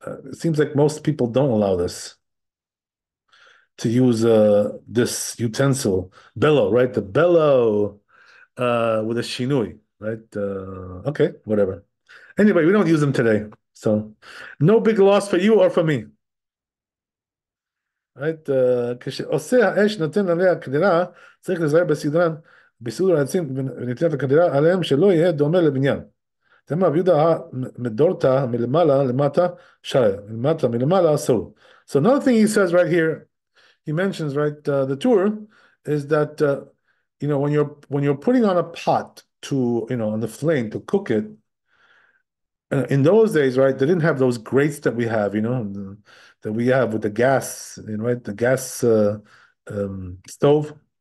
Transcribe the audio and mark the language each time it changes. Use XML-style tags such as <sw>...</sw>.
<en>It seems like most people don't allow this, to use this utensil, bellow, right? The bellow with a shinui, right? Okay, whatever. Anyway, we don't use them today, so no big loss for you or for me. Right?</en> <he>כשעושה האש נותן עליה קדירה, צריך להיזהר בסידור העצים ונתינת הקדירה עליהם שלא יהיה דומה לבניין. תאמר רבי יהודה מדורתא מלמעלה למטה שריה, מלמעלה אסור.</he> <en>So another thing he says right here, he mentions, right, the tour is that when you're putting on a pot to on the flame to cook it, in those days, right, they didn't have those grates that we have, that we have with the gas, right, the gas stove.</en>